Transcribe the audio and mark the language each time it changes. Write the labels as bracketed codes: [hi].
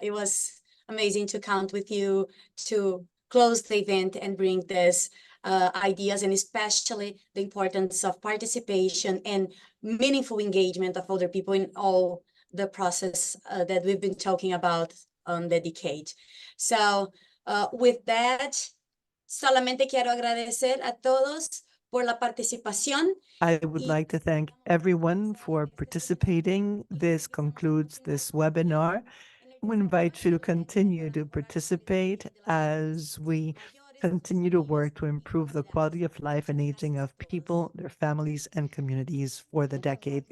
[en] It was amazing to count with you to close the event and bring this ideas, and especially the importance of participation and meaningful engagement of other people in all the process that we've been talking about on the decade. So with that, [es] solamente quiero agradecer a todos por la participación. [en] I would like to thank everyone for participating. This concludes this webinar. We invite you to continue to participate as we continue to work to improve the quality of life and aging of people, their families, and communities for the decade.